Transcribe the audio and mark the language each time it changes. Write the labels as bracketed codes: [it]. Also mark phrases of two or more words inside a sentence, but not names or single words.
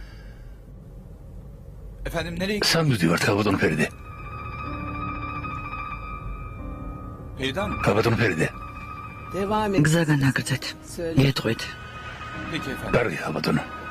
[tr] Efendim nereye [ka] სად მივდივართ, ქალბატონ ფერიდე? [tr] Peridan? [ka] ქალბატონ ფერიდე. გზაგან აგრძეთ. ეტყვით. [tr] Peki efendim. [ka] კარგი, ქალბატონო.